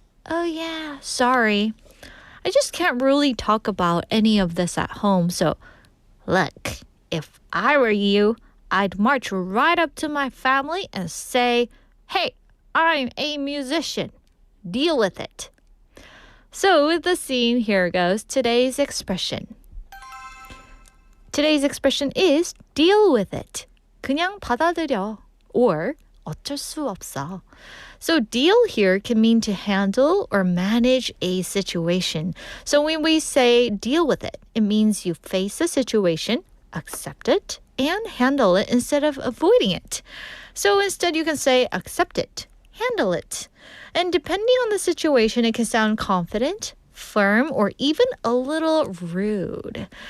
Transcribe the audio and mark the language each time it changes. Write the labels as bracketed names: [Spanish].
[English] Oh yeah, sorry. I just can't really talk about any of this at home, so look, if I were you, I'd march right up to my family and say, hey, I'm a musician. Deal with it. So with the scene, here goes today's expression. Today's expression is deal with it. [Korean] 그냥 받아들여, or 어쩔 수 없어. [English] So deal here can mean to handle or manage a situation. So when we say deal with it, it means you face the situation, accept it, and handle it instead of avoiding it. So instead you can say accept it, handle it. And depending on the situation, it can sound confident, firm, or even a little rude.